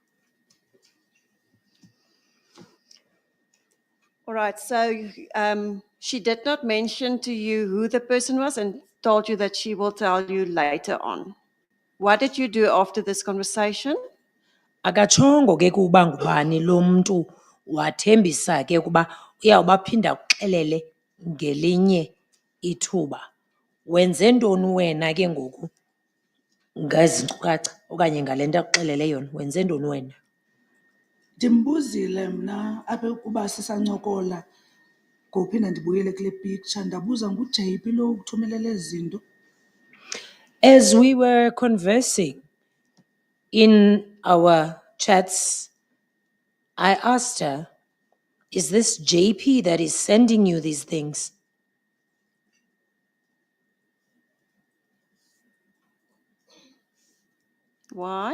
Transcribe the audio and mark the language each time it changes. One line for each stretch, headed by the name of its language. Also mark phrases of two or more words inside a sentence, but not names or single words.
English: All right, so She did not mention to you who the person was and told you that she will tell you later on. What did you do after this conversation?
Xhosa: Akatshongo ke kuba ngubani lo mntu wathembisa ke kuba uyawubaphinda akuxelele ngelinye ithuba. Wenze ntoni wena ke ngoku ngezi nkcukacha okanye ngale nto akuxelele yona? Wenze ntoni wena? Ndimbuzile mna apha ukuba sisancokola ngophinda ndibuyele kule picture ndabuza nguJP lo ukuthumelela ezi zinto.
English: As we were conversing in our chats, I asked her, is this JP that is sending you these things? Why?